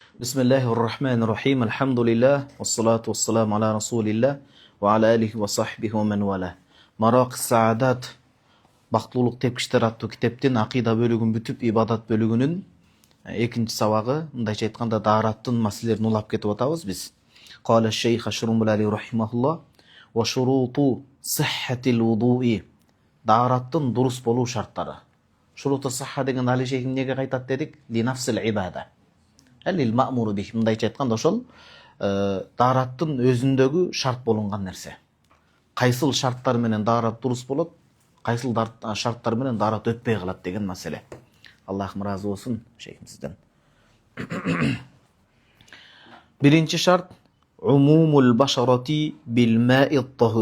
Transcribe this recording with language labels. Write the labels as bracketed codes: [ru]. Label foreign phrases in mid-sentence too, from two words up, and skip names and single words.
[ar] Bismillahirrahmanirrahim. الحمد لله والصلاة والسلام على رسول الله وعلى آله وصحبه ومن والى. [ky] Maraq Saadat Бактылуулук тепкичтер аттуу китептин акыйда бөлүгүн бүтүп ибадат бөлүгүнүн экинчи сабагы, мындайча айтканда даараттын маселелерин улап кетип атабыз биз. [ar] قال الشيخ الشرنبلالي رحمه الله وشروط صحة الوضوء. [ky] Даараттын дурус болуу шарттары. [ar] شروط صحة [ky] деген али шейх эмнеге кайтат дедик? [ar] لنفس العبادة للمأمور به. [ky] Мындайча айтканда ошол даараттын өзүндөгү шарт болунган нерсе. Кайсыл шарттар менен даарат дурус болот, кайсыл шарттар менен даарат өтпөй калат деген маселе. Аллахым ыраазы болсун шейхимизден. Биринчи шарт [ar] عموم البشرة بالماء الطاهر.